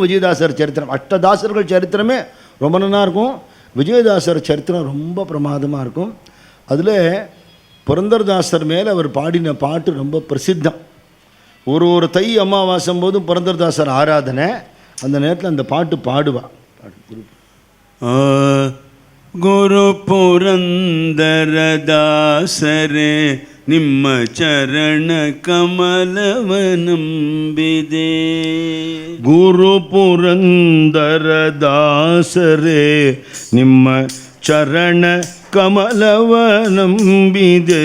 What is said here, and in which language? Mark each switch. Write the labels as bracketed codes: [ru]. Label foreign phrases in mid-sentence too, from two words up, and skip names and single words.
[ta] விஜயதாசர் சரித்திரம், அஷ்டதாசர்கள் சரித்திரமே ரொம்ப நல்லா இருக்கும். விஜயதாசர் சரித்திரம் ரொம்ப பிரமாதமாக இருக்கும். அதில் புரந்தரதாசர் மேலே அவர் பாடின பாட்டு ரொம்ப பிரசித்தம். ஒரு தை அமாவாசம் போதும் புரந்தரதாசர் ஆராதனை, அந்த நேரத்தில் அந்த பாட்டு பாடுவா. [kn] ಗುರು ಪುರಂದರದಾಸರೇ ನಿಮ್ಮ ಚರಣ ಕಮಲವನಂಬಿದೆ. ಗುರು ಪುರಂದರದಾಸರೇ ನಿಮ್ಮ ಚರಣ ಕಮಲವನಂಬಿದೆ.